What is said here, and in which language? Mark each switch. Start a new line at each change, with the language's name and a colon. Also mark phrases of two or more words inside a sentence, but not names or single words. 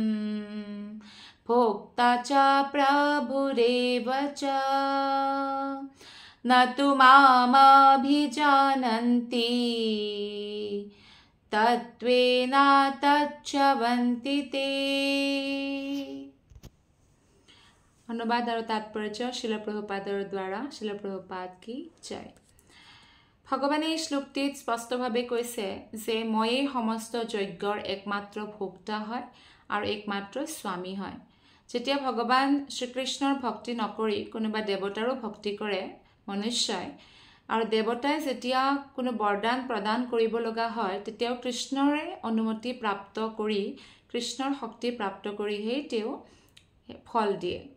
Sanskrit: भोक्ता च प्रभुरेव च न तु मामभिजानन्ति तत्त्वेन तच्चवन्ति ते
Assamese: অনুবাদ আৰু তাৎপৰ্য শিল প্ৰভুপাদৰ দ্বাৰা শিল প্ৰভুপাদ কি জয় ভগৱানে এই শ্লোকটিত স্পষ্টভাৱে কৈছে যে ময়েই সমস্ত যজ্ঞৰ একমাত্ৰ ভোক্তা হয় আৰু একমাত্ৰ স্বামী হয় যেতিয়া ভগৱান শ্ৰীকৃষ্ণৰ ভক্তি নকৰি কোনোবা দেৱতাৰো ভক্তি কৰে মনুষ্যই আৰু দেৱতাই যেতিয়া কোনো বৰদান প্ৰদান কৰিব লগা হয় তেতিয়াও কৃষ্ণৰে অনুমতি প্ৰাপ্ত কৰি কৃষ্ণৰ শক্তি প্ৰাপ্ত কৰিহে তেওঁ ফল দিয়ে